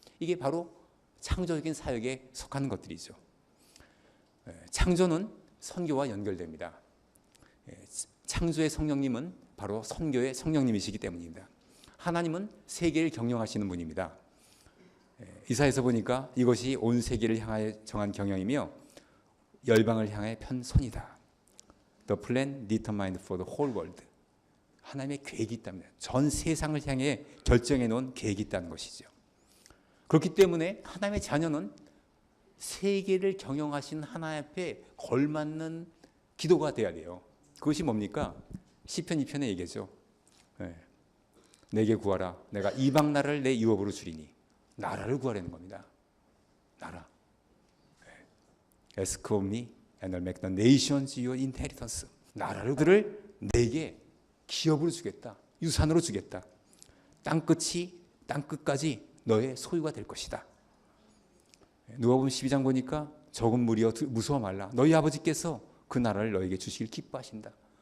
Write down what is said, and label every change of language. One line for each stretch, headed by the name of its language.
Korean: 이게 바로 창조적인 사역에 속하는 것들이죠. 창조는 선교와 연결됩니다. 창조의 성령님은 바로 선교의 성령님이시기 때문입니다. 하나님은 세계를 경영하시는 분입니다. 이사야서 보니까 이것이 온 세계를 향하여 정한 경영이며 열방을 향해 편 선이다.
English: The plan determined for the whole world.
Korean: 하나님의 계획이 있답니다. 전 세상을 향해 결정해 놓은 계획이 있다는 것이죠. 그렇기 때문에 하나님의 자녀는 세계를 경영하신 하나님 앞에 걸맞는 기도가 돼야 돼요. 그것이 뭡니까? 시편 2편의 얘기죠. 내게 구하라. 내가 이방 나라를 내 유업으로 주리니. 나라를 구하라는 겁니다. 나라.
English: Ask of me and I'll make the nations your inheritance.
Korean: 나라를 내게 기업으로 주겠다. 유산으로 주겠다. 땅끝까지 너의 소유가 될 것이다. 누가복음 12장 보니까 적은 무리여 무서워 말라. 너희 아버지께서 그 나라를 너에게 주시길 기뻐하신다.